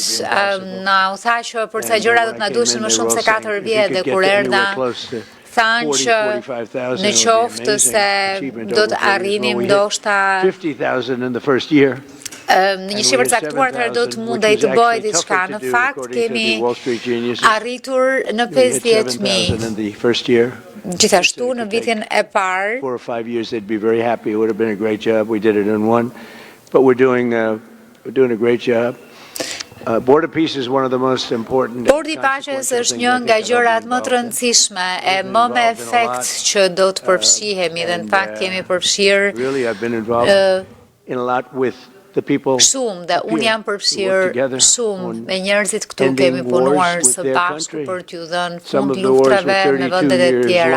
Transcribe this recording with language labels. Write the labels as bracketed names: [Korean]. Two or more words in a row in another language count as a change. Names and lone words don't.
[Albanian] U tha që për ca gjëra do të na duheshin më shumë se 4 vjet dhe kur erdha thanë që në qoftë se do të arrinim ndoshta në një shifër caktuar, atëherë do të mundej të bëjë diçka. Në fakt kemi arritur në 50.000. Gjithashtu në vitin e parë [English] 4 or 5 years they'd be very happy. It would have been a great job. We did it in one, but we're doing a great job. Board of Peace is one of the most important. [Albanian] Bordi i paqes është një nga gjërat më të rëndësishme e më me efekt që do të përfshihemi dhe në fakt jemi përfshirë shumë dhe unë jam përfshirë shumë me njerëzit këtu, kemi punuar së bashku për t'ju dhënë fund luftrave me vendet e tjera.